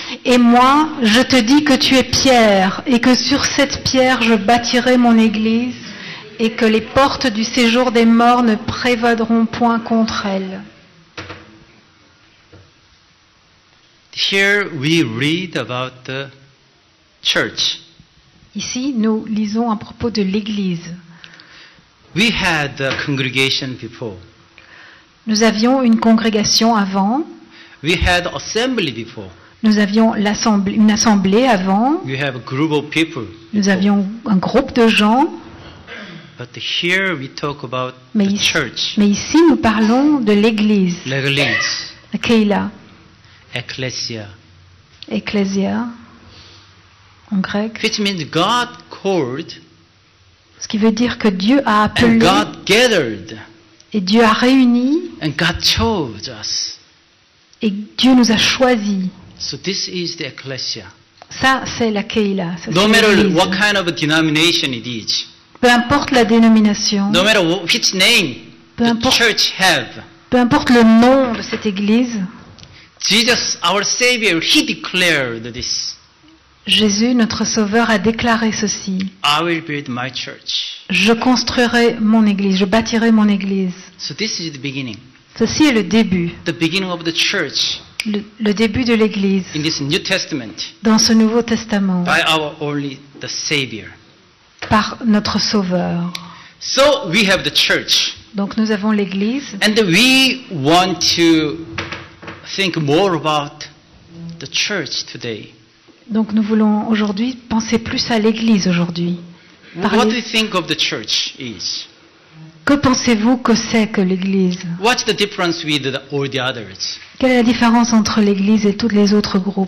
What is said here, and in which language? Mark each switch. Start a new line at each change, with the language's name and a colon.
French: Et moi, je te dis que tu es pierre, et que sur cette pierre je bâtirai mon église, et que les portes du séjour des morts ne prévaudront point contre elle.
English: Here we read about the church.
French: Ici, nous lisons à propos de l'église.
English: We had a congregation before.
French: Nous avions une congrégation avant.
English: We had assembly before.
French: Nous avions une assemblée avant.
English: We have a group of people.
French: Nous avions un groupe de gens.
English: But here we talk about
French: Mais
English: the
French: ici,
English: church.
French: mais ici, nous parlons de l'église. L'église. La Keila, Ecclesia. Ecclesia, en grec.
English: Which means God called
French: Ce qui veut dire que Dieu a
English: and
French: appelé
English: God gathered
French: et Dieu a réuni
English: and God chose us.
French: et Dieu nous a choisis.
English: So this is the ecclesia.
French: Ça, c'est la Keila. Ça,
English: No
French: c'est
English: matter
French: l'église.
English: what kind of a denomination it is,
French: Peu importe la dénomination,
English: no matter which name
French: Peu
English: the
French: importe.
English: church have,
French: peu importe le nom de cette église,
English: Jesus, our Savior, He declared this.
French: Jésus, notre Sauveur, a déclaré ceci.
English: I will build my church.
French: Je construirai mon église, je bâtirai mon église.
English: So this is the beginning.
French: Ceci est le début,
English: The beginning of the church
French: le début de l'église
English: in this New Testament
French: dans ce Nouveau Testament
English: by our only the Savior.
French: par notre Sauveur.
English: So we have the church.
French: Donc nous avons l'église
English: And we want to think more about the church today.
French: Donc nous voulons aujourd'hui penser plus à l'église aujourd'hui.
English: What do you think of the church is?
French: Que pensez-vous que c'est que l'église?
English: What's the difference with all the others?
French: Quelle est la différence entre l'église et tous les autres groupes?